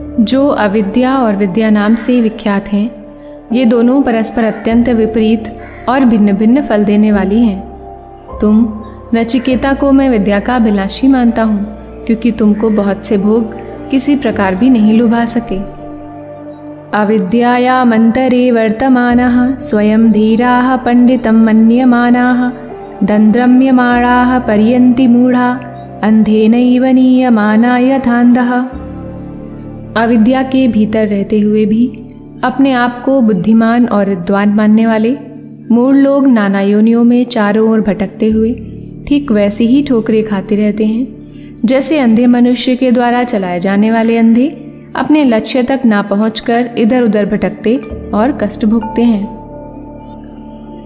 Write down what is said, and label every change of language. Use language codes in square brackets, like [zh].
[hi] जो अविद्या और विद्या नाम से विख्यात हैं, ये दोनों परस्पर अत्यंत विपरीत और भिन्न भिन्न फल देने वाली हैं। तुम नचिकेता को मैं विद्या का अभिलाषी मानता हूँ, क्योंकि तुमको बहुत से भोग किसी प्रकार भी नहीं लुभा सके। [sa] अविद्यायामन्तरे वर्तमानः स्वयं धीराः पंडितं मन्यमानाः दन्द्रम्यमाणाः पर्यन्ति मूढ़ा अंधेनैव नीयमाना यथान्धः। [hi] अविद्या के भीतर रहते हुए भी अपने आप को बुद्धिमान और विद्वान मानने वाले मूढ़ लोग नाना योनियों में चारों ओर भटकते हुए ठीक वैसे ही ठोकरें खाते रहते हैं जैसे अंधे मनुष्य के द्वारा चलाए जाने वाले अंधे अपने लक्ष्य तक ना पहुंचकर इधर उधर भटकते और कष्ट भोगते हैं।